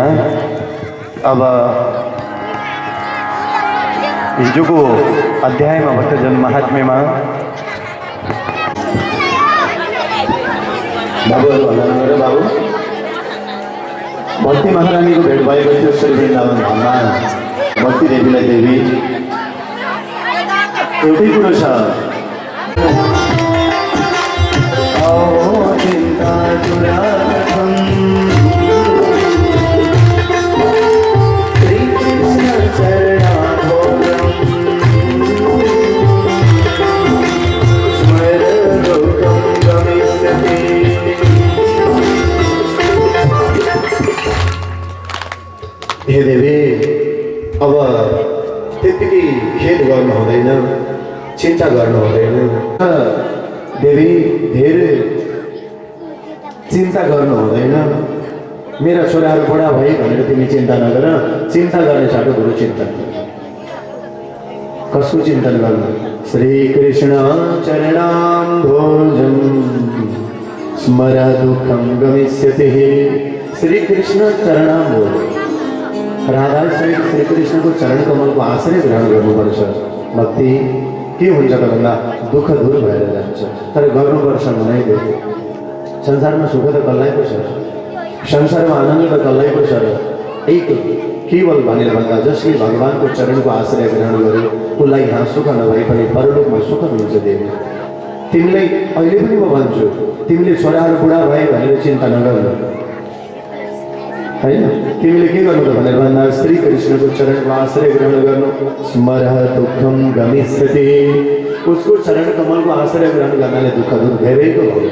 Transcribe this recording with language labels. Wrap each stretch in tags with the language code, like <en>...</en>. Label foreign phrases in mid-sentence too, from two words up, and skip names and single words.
<ne>अब हिजोको अध्यायमा भक्तजन महात्म्यमा बाबुहरू भन्नु बाबु भक्ति महारानीको भेट भएको थियो श्री वृन्दावन धाममा। भक्ति देवीलाई देवी एउटै कुरो छ,</ne> <sa>चिन्ता दुराखम श्रीकृष्ण चरणाघोरम स्मर लोकम गमिष्यति।</sa> <ne>हे देवी, अब त्यतिकै खेद गर्नु हुँदैन, चिन्ता गर्नु हुँदैन। देवी धेरै चिन्ता गर्नु हुँदैन। मेरा छोराहरू बुढा भए भनेर तिमी चिन्ता नगर। चिन्ता गर्ने साटो ठुलो चिन्तन। कसको चिन्तन गर्नु?</ne> <sa>श्रीकृष्ण चरणाम्भोजं स्मर दुःखं गमिष्यति। श्रीकृष्ण चरणाम्भोज,</sa> <ne>राधा सहित श्रीकृष्णको चरण कमलको आश्रय ग्रहण गर्नुपर्छ। भक्ति के हुन्छ त भन्दा दुःख दूर भएर जान्छ। तर गर्नुपर्छ मनाइदियो। संसारमा सुख त कसलाई पो छ, संसारमा आनन्द त कसलाई पो छ र एक केवल भनेर भन्दा जसले भगवानको चरणको आश्रय ग्रहण गर्यो उसलाई यहाँ सुख नभए पनि परलोकमा सुख मिल्छ। देवी तिमीलाई अहिले पनि म भन्छु, तिमीले छोराहरू बुढा भए भनेर चिन्ता नगर्नु होइन। तिमीले के गर्नु त भनेर भन्दा श्रीकृष्णको चरणको आश्रय ग्रहण गर्नु।</ne> <sa>स्मर दुःखम गमिष्यति।</sa> <ne>उसको चरण कमलको आश्रय ग्रहण गर्नाले दुःख दूर धेरैको भयो।</ne>